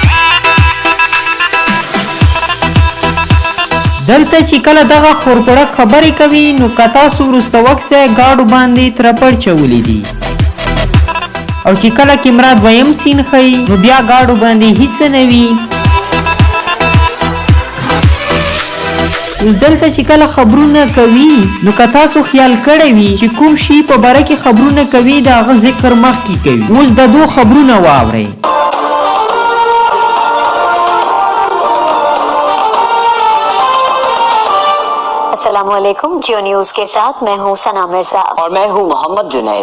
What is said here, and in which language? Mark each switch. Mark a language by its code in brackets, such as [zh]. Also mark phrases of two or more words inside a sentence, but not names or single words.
[ps] دلته چې کله دغه خورپړک خبرې کوي نو که تاسو وروسته وکړئ ګاډو باندې ترپړ چولی دي، او چې کله کیمرا دویم سین ښیي نو بیا ګاډو باندې هیڅ نه وي. اوس دلته چې کله خبرونه کوي نو که تاسو خیال کړی وي چې کوم شي په باره کې خبرونه کوي د هغه ذکر مخکې کوي. اوس د دو خبرونه واورئ. [ur] السلام علیکم. جیو نیوز کے ساتھ میں ہوں ثنا مرزا اور میں ہوں محمد جنید.